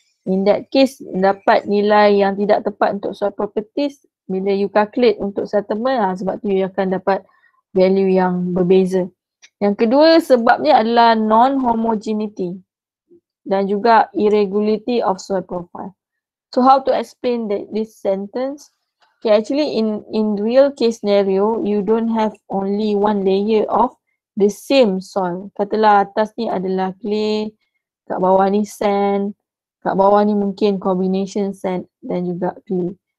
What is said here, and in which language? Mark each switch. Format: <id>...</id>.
<en>In that case,</en> <ms>dapat nilai yang tidak tepat untuk soil properties bila you calculate untuk settlement, sebab tu you akan dapat value yang berbeza. Yang kedua sebabnya adalah non-homogeneity dan juga</ms> <en>irregularity of soil profile. So how to explain this sentence? Okay, actually in real case scenario, you don't have only one layer of the same soil.</en> <ms>Katalah atas ni adalah clay, kat bawah ni sand, kat bawah ni mungkin combination sand dan juga clay.</ms>